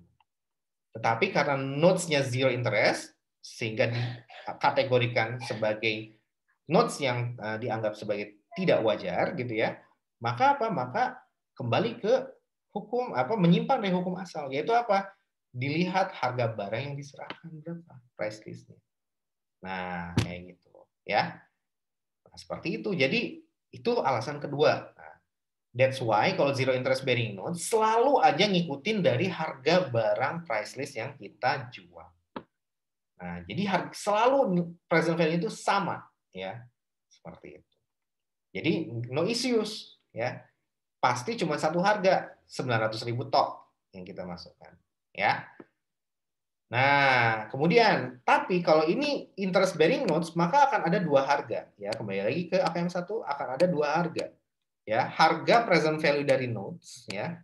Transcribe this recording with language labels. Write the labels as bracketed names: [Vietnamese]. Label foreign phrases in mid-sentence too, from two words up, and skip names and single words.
[Indonesian] Tetapi karena notes-nya [English] zero interest, [Indonesian] sehingga dikategorikan sebagai notes yang dianggap sebagai tidak wajar, gitu ya, maka apa? Maka kembali ke hukum menyimpang dari hukum asal, yaitu apa? Dilihat harga barang yang diserahkan berapa, [English] price list- [Indonesian] nya. Nah, kayak gitu ya. Nah, seperti itu. Jadi itu alasan kedua. Nah, [English] that's why [Indonesian] kalau [English] zero interest bearing note [Indonesian] selalu aja ngikutin dari harga barang [English] price list [Indonesian] yang kita jual. Nah, jadi selalu [English] present value [Indonesian] itu sama ya. Seperti itu. Jadi [English] no issues [Indonesian] ya. Pasti cuma satu harga, 900.000 tok yang kita masukkan ya. Nah, kemudian tapi kalau ini [English] interest bearing notes [Indonesian] maka akan ada dua harga ya. Kembali lagi ke AKM 1 akan ada dua harga. Ya, harga [English] present value [Indonesian] dari notes ya.